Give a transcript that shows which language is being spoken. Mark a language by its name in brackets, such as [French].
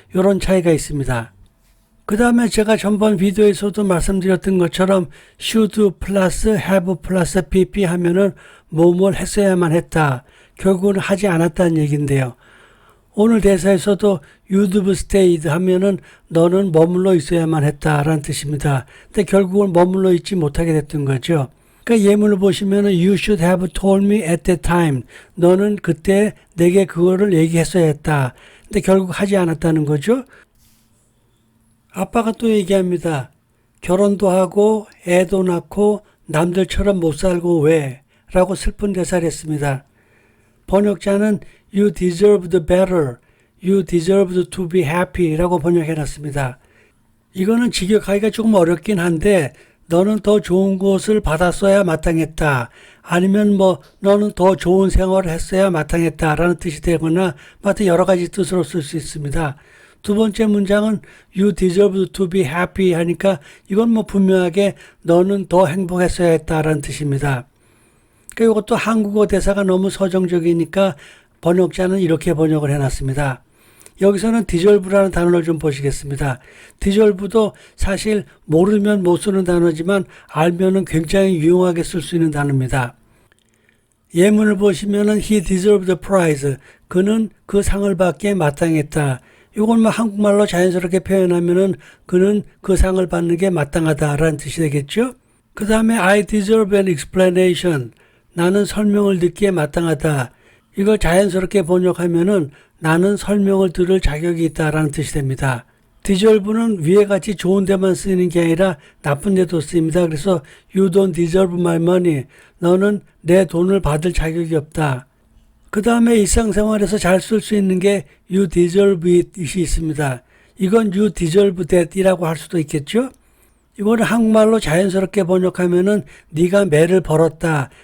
[Korean] 이런 차이가 있습니다. 그 다음에 제가 전번 비디오에서도 말씀드렸던 것처럼 should 플러스 have 플러스 pp 하면은 뭐뭘 했어야만 했다. 결국은 하지 않았다는 얘기인데요. 오늘 대사에서도 [English] you'd have stayed [Korean] 하면은 너는 머물러 있어야만 했다라는 뜻입니다. 근데 결국은 머물러 있지 못하게 됐던 거죠. 그러니까 예문을 보시면은 [English] you should have told me at that time. [Korean] 너는 그때 내게 그거를 얘기했어야 했다. 근데 결국 하지 않았다는 거죠. 아빠가 또 얘기합니다. 결혼도 하고 애도 낳고 남들처럼 못 살고 왜? 라고 슬픈 대사를 했습니다. 번역자는 [English] You deserved better. You deserved to be happy [Korean] 라고 번역해놨습니다. 이거는 직역하기가 조금 어렵긴 한데 너는 더 좋은 것을 받았어야 마땅했다. 아니면 뭐 너는 더 좋은 생활을 했어야 마땅했다 라는 뜻이 되거나 하여튼 여러 가지 뜻으로 쓸 수 있습니다. 두 번째 문장은 [English] You deserve to be happy [Korean] 하니까 이건 뭐 분명하게 너는 더 행복했어야 했다라는 뜻입니다. 그러니까 이것도 한국어 대사가 너무 서정적이니까 번역자는 이렇게 번역을 해놨습니다. 여기서는 deserve라는 단어를 좀 보시겠습니다. deserve도 사실 모르면 못 쓰는 단어지만 알면은 굉장히 유용하게 쓸 수 있는 단어입니다. 예문을 보시면은 [English] he deserved the prize. [Korean] 그는 그 상을 받기에 마땅했다. 이걸 뭐 한국말로 자연스럽게 표현하면은 그는 그 상을 받는 게 마땅하다라는 뜻이 되겠죠. 그 다음에 [English] I deserve an explanation. [Korean] 나는 설명을 듣기에 마땅하다. 이걸 자연스럽게 번역하면은 나는 설명을 들을 자격이 있다라는 뜻이 됩니다. deserve는 위에 같이 좋은 데만 쓰이는 게 아니라 나쁜 데도 쓰입니다. 그래서 [English] you don't deserve my money. [Korean] 너는 내 돈을 받을 자격이 없다. 그 다음에 일상생활에서 잘 쓸 수 있는 게 [English] you deserve it [Korean] 이 있습니다. 이건 [English] you deserve that [Korean] 이라고 할 수도 있겠죠. 이거를 한국말로 자연스럽게 번역하면은 네가 매를 벌었다.